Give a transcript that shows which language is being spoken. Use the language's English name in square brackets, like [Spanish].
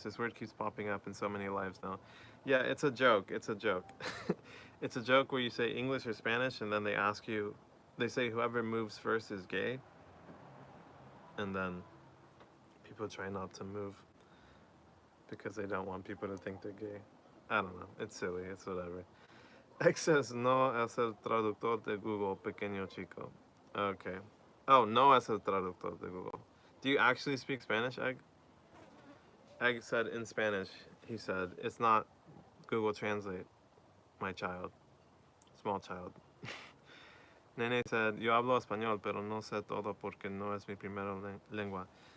[English] This word keeps popping up in so many lives now. Yeah, it's a joke. It's a joke. It's a joke where you say English or Spanish, and then they ask you, they say whoever moves first is gay, and then people try not to move because they don't want people to think they're gay. I don't know. It's silly. It's whatever. X says, [Spanish] no es el traductor de Google, pequeño chico. Okay. Oh, no es el traductor de Google. [English] Do you actually speak Spanish, Egg? Egg said in Spanish, he said, it's not Google Translate, my child, small child. Nene said, [Spanish] yo hablo español, pero no sé todo porque no es mi primera lengua.